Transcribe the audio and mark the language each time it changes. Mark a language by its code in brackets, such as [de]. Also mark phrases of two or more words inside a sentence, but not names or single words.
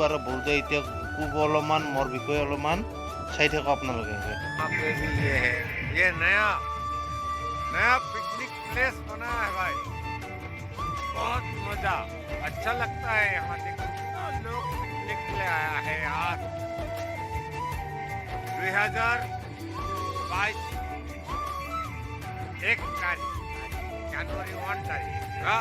[as] আৰু বহুতে এতিয়া খুব অলপমান মোৰ বিষয়ে অলপমান চাই থাকক আপোনালোকে। [hi] ये नया [en] picnic place [hi] बना है भाई, बहुत मजा अच्छा लगता है यहाँ देखो कितना लोग पिकनिक के लिए आया है यार। 2022 1 तारीख जनवरी 1 तारीख। हाँ,